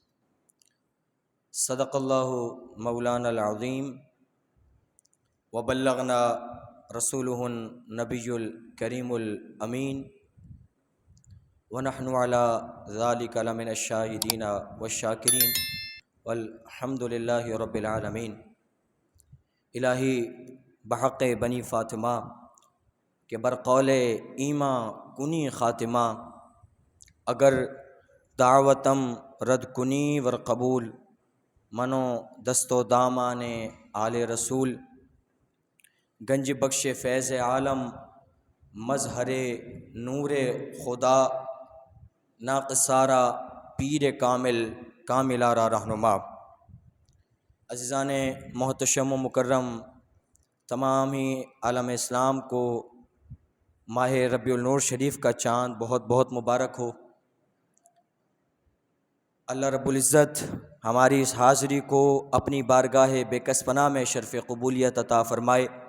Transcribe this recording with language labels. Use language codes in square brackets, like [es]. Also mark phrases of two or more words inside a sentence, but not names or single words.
[ar] صدق اللہ مولانا العظیم وبلغنا رسوله النبی الکریم الامین ونحن على ذلك لمن الشاہدین والشاکرین والحمد للہ رب العالمین۔ [fa] الہی بحق بنی فاطمہ کہ برقول ایماں کنی خاتمہ، اگر دعوتم رد کنی ور قبول، منو دست و دامان آل رسول، گنج بخش فیض عالم مظہر نور خدا، ناقصارہ پیر کامل کاملارہ رہنما۔ [ur] عزیزان محتشم و مکرم، تمام ہی عالم اسلام کو ماہ ربیع النور شریف کا چاند بہت بہت مبارک ہو۔ اللہ [ar] رب العزت [ur] ہماری اس حاضری کو اپنی بارگاہ بے کس پناہ میں شرف قبولیت عطا فرمائے۔